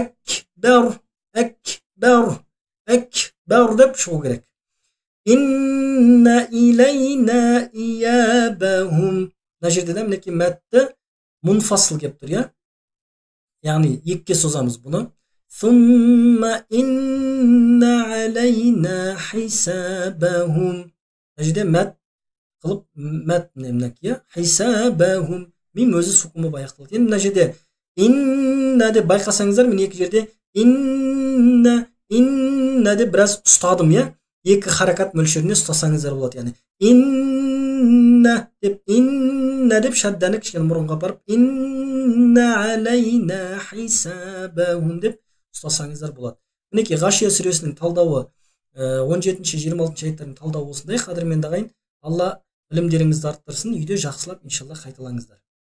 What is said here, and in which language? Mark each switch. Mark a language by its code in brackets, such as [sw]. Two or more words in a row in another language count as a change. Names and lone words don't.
[kk] Акбар деп шығу керек. [ar] إن إلينا إيابهم. [kk] Мына жерде де мінекей мәтті мұнфасыл келіп тұр, иә? Яғни екіге созамыз бұны. [ar] ثم إن علينا حسابهم. [kk] Мына жерде мәт қылып мәт мінекей, хисабахум. Мим өзі сукун болып аяқталды. Енді мына жерде инна деп байқасаңыздар, мен екі жерде инна деп біраз ұстадым, иә? Екі харакат мөлшеріне ұстасаңыздар болады, яғни инна деп шадданы кішкене мұрынға барып [ar] إن علينا حسابهم [kk] деп ұстасаңыздар болады. Мінекей Ғашия сүресінің талдауы 17-26 аяттардың талдауы осындай. Қадірменді ағайын, Алла білімдеріңізді арттырсын, үйде жақсылап иншалла қайталаңыздар.